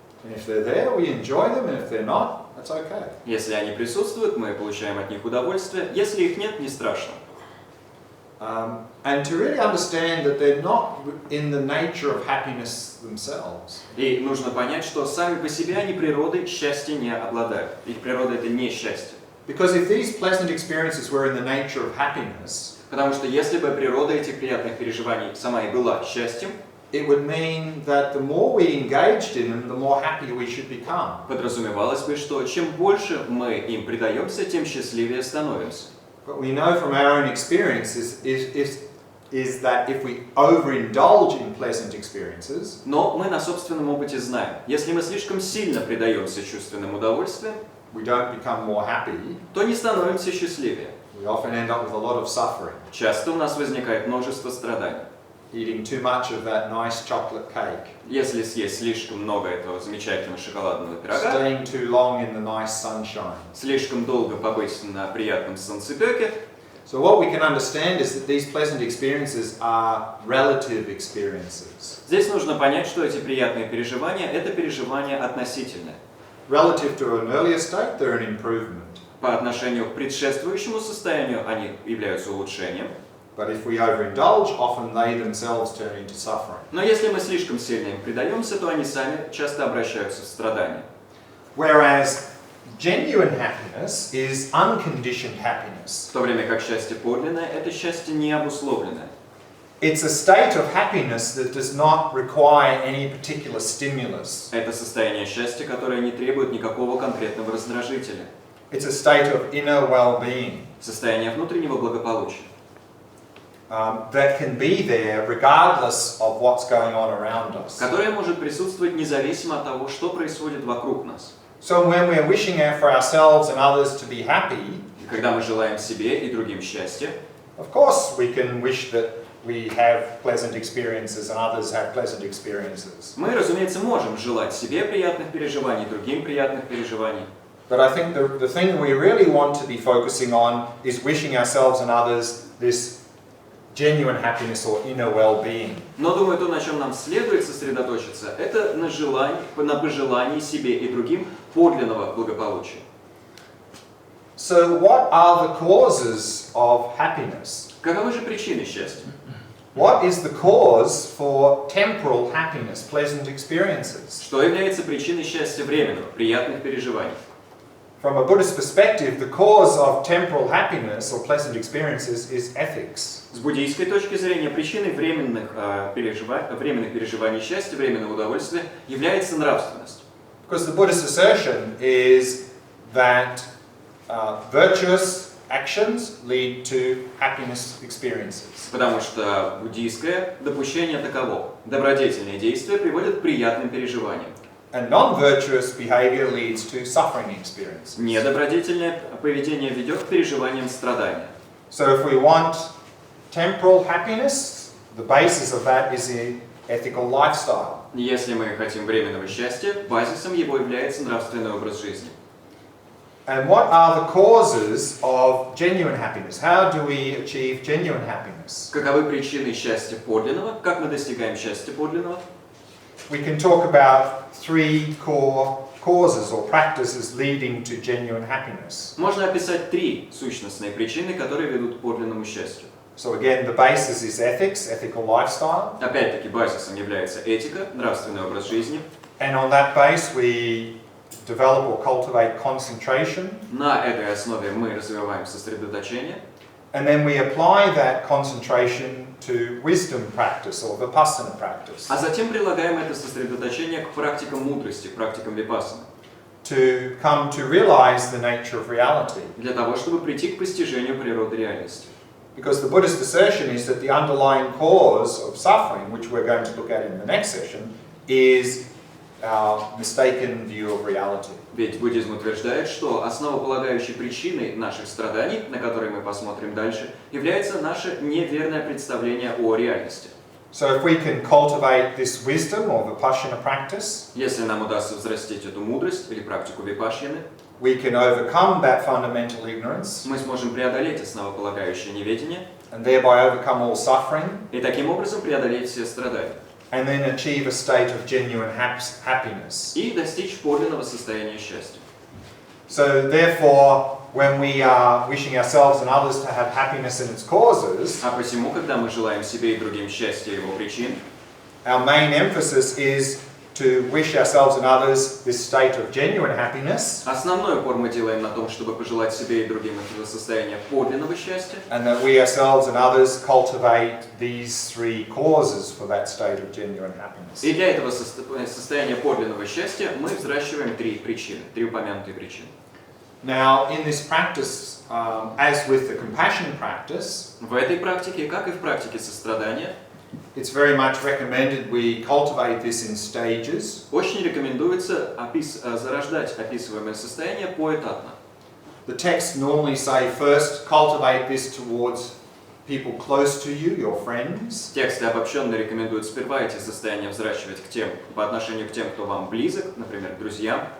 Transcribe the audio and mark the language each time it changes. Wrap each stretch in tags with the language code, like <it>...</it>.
<en>And if they're there, we enjoy them, and if they're not, that's okay.</en> <ru>Если они присутствуют, мы получаем от них удовольствие. Если их нет, не страшно.</ru> <en>And to really understand that they're not in the nature of happiness themselves.</en> <ru>И нужно понять, что сами по себе они природой счастья не обладают. Их природа – это не счастье.</ru> <en>Because if these pleasant experiences were in the nature of happiness,</en> <ru>Потому что если бы природа этих приятных переживаний сама и была счастьем,</ru> <en>it would mean that the more we engaged in them, the more happy we should become.</en> <ru>подразумевалось бы, что чем больше мы им предаемся, тем счастливее становимся.</ru> <en>But we know from our own experiences is that if we overindulge in pleasant experiences,</en> <ru>Но мы на собственном опыте знаем, если мы слишком сильно предаемся чувственным удовольствиям,</ru> <en>we don't become more happy.</en> <ru>то не становимся счастливее.</ru> <en>We often end up with a lot of suffering,</en> <ru>Часто у нас возникает множество страданий.</ru> <en>eating too much of that nice chocolate cake,</en> <ru>Если съесть слишком много этого замечательного шоколадного пирога,</ru> <en>staying too long in the nice sunshine.</en> <ru>слишком долго побыть на приятном солнцепеке,</ru> <en>So what we can understand is that these pleasant experiences are relative experiences.</en> <ru>здесь нужно понять, что эти приятные переживания – это переживания относительные.</ru> <en>Relative to an earlier state, they're an improvement.</en> <ru>По отношению к предшествующему состоянию они являются улучшением.</ru> <en>But if we overindulge, often they themselves turn into suffering.</en> <ru>Но если мы слишком сильно им предаемся, то они сами часто обращаются в страдания.</ru> <en>Whereas genuine happiness is unconditioned happiness.</en> <ru>В то время как счастье подлинное – это счастье необусловленное.</ru> <en>It's a state of happiness that does not require any particular stimulus.</en> <ru>Это состояние счастья, которое не требует никакого конкретного раздражителя.</ru> <en>It's a state of inner well-being</en> <ru>Состояние внутреннего благополучия,</ru> <en>that can be there regardless of what's going on around us.</en> <ru>которое может присутствовать независимо от того, что происходит вокруг нас.</ru> <en>So when we're wishing for ourselves and others to be happy,</en> <ru>И когда мы желаем себе и другим счастья,</ru> <en>of course we can wish that we have pleasant experiences and others have pleasant experiences.</en> <ru>мы, разумеется, можем желать себе приятных переживаний, другим приятных переживаний.</ru> <en>But I think the thing we really want to be focusing on is wishing ourselves and others this genuine happiness or inner well-being.</en> <ru>Но, думаю, то, на чем нам следует сосредоточиться, это на пожелании себе и другим подлинного благополучия.</ru> <en>So what are the causes of happiness?</en> <ru>Каковы же причины счастья?</ru> <en>What is the cause for temporal happiness, pleasant experiences?</en> <ru>Что является причиной счастья временного, приятных переживаний?</ru> <en>From a Buddhist perspective, the cause of temporal happiness or pleasant experiences is ethics.</en> <ru>С буддийской точки зрения, причиной временных переживаний счастья, временного удовольствия является нравственность.</ru> <en>Because the Buddhist assertion is that virtuous actions lead to happiness experiences.</en> <ru>Потому что буддийское допущение таково. Добродетельные действия приводят к приятным переживаниям.</ru> <en>And non-virtuous behavior leads to suffering experiences.</en> <ru>Недобродетельное поведение ведет к переживаниям страдания.</ru> <en>So if we want temporal happiness, the basis of that is the ethical lifestyle.</en> <ru>Если мы хотим временного счастья, базисом его является нравственный образ жизни.</ru> <en>And what are the causes of genuine happiness? How do we achieve genuine happiness?</en> <ru>Каковы причины счастья подлинного? Как мы достигаем счастья подлинного?</ru> <en>We can talk about three core causes or practices leading to genuine happiness.</en> <ru>Можно описать три сущностные причины, которые ведут к подлинному счастью.</ru> <en>So again, the basis is ethics, ethical lifestyle.</en> <ru>Опять-таки, базисом является этика, нравственный образ жизни.</ru> <en>And on that base, we develop or cultivate concentration.</en> <ru>На этой основе мы развиваем сосредоточение.</ru> <en>And then we apply that concentration to wisdom practice or vipassana practice.</en> <ru>А затем прилагаем это сосредоточение к практикам мудрости, практикам випассаны.</ru> <en>To come to realize the nature of reality.</en> <ru>Для того, чтобы прийти к постижению природы реальности.</ru> <en>Because the Buddhist assertion is that the underlying cause of suffering, which we're going to look at in the next session, is our mistaken view of reality.</en> <ru>Ведь буддизм утверждает, что основополагающей причиной наших страданий, на которые мы посмотрим дальше, является наше неверное представление о реальности.</ru> <en>So if we can cultivate this wisdom or vipassana practice,</en> <ru>Если нам удастся взрастить эту мудрость или практику випашьяны,</ru> <en>we can overcome that fundamental ignorance</en> <ru>мы сможем преодолеть основополагающее неведение</ru> <en>and thereby overcome all suffering</en> <ru>и таким образом преодолеть все страдания</ru> <en>and then achieve a state of genuine happiness.</en> <ru>и достичь подлинного состояния счастья.</ru> <en>So therefore, when we are wishing ourselves and others to have happiness and its causes,</en> <ru>А посему, когда мы желаем себе и другим счастья и его причин,</ru> <en>our main emphasis is to wish ourselves and others this state of genuine happiness,</en> <ru>основной упор мы делаем на том, чтобы пожелать себе и другим этого состояния подлинного счастья,</ru> <en>and that we ourselves and others cultivate these three causes for that state of genuine happiness.</en> <ru>и для этого состояния подлинного счастья мы взращиваем три причины, три упомянутые причины.</ru> <en>Now, in this practice, as with the compassion practice,</en> <ru>В этой практике, как и в практике сострадания,</ru> <en>it's very much recommended we cultivate this in stages.</en> <ru>очень рекомендуется зарождать описываемое состояние поэтапно.</ru> <en>The texts normally say first cultivate this towards people close to you, your friends.</en> <ru>Тексты обобщенно рекомендуют сперва эти состояния взращивать по отношению к тем, кто вам близок, например, к друзьям,</ru>